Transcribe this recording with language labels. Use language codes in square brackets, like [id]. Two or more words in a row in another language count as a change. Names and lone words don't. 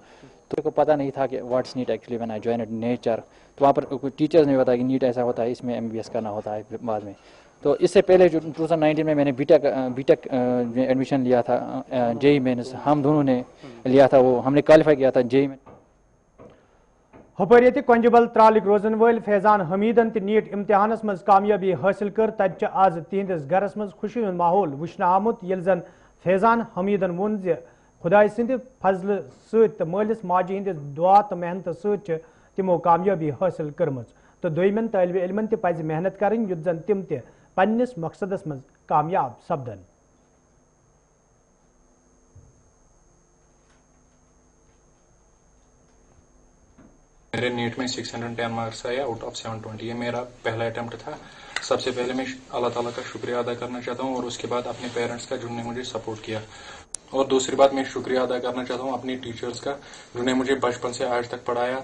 [hi] तो मेरे को पता नहीं था कि [en] what's NEET actually when I joined Nature. [hi] तो वहाँ पर टीचर्स ने बताया कि नीट ऐसा होता है, इसमें MBBS करना होता है बाद में। तो इससे पहले जो 2019 में मैंने बीटेक में एडमिशन लिया था, JEE मेंस हम दोनों ने लिया था, वो हमने क्वालिफाई किया था JEE में। [ks] हपर ये कंजबल त्रालिक रोजन वल फैजान हमीदन नीट इम्तिहानस मज कामयाबी हासिल कर तत आज तिहंदिस गरस मज खुशी हुंद माहौल वुचन आमुत येल जन फैजान हमीदन वोन जे खुदाई सिंध फजल सत मालिस माजी हंदिस दुआ तो मेहनत सत तिमो कामयाबी हासिल करमज, तो दोयमन तालिब इल्मन ते पज मेहनत करन युत जन तिम ते पन्निस मकसदस मज कामयाब सपदन। [hi] मेरे नीट में 610 मार्क्स आया [en] out of [hi] 720। ये मेरा पहला अटेम्प्ट था। सबसे पहले मैं अल्लाह ताला का शुक्रिया अदा करना चाहता हूँ और उसके बाद अपने पेरेंट्स का जिन्होंने मुझे सपोर्ट किया, और दूसरी बात मैं शुक्रिया अदा करना चाहता हूँ अपने टीचर्स का जिन्होंने मुझे बचपन से आज तक पढ़ाया।